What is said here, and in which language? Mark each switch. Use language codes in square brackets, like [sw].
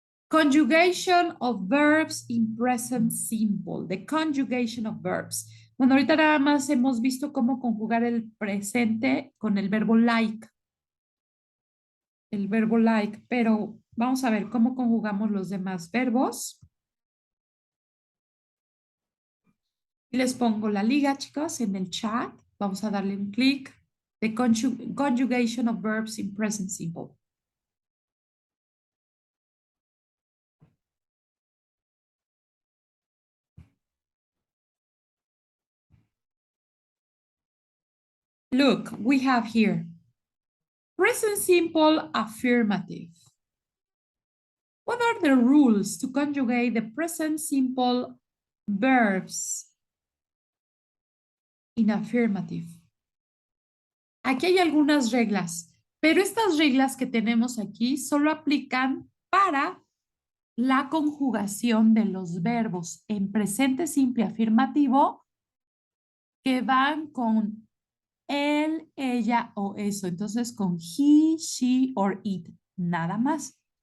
[en] Conjugation of verbs in present simple. The conjugation of verbs. [es] Bueno, ahorita nada más hemos visto cómo conjugar el presente con el verbo like. El verbo like, pero vamos a ver cómo conjugamos los demás verbos. Les pongo la liga, chicos, en el chat. Vamos a darle un clic. [en] The conjugation of verbs in present simple. Look, we have here present simple affirmative. What are the rules to conjugate the present simple verbs in affirmative? [es] Aquí hay algunas reglas, pero estas reglas que tenemos aquí solo aplican para la conjugación de los verbos en presente simple afirmativo que van con él, ella o eso. Entonces con [en] he, she or it. [es] Nada más.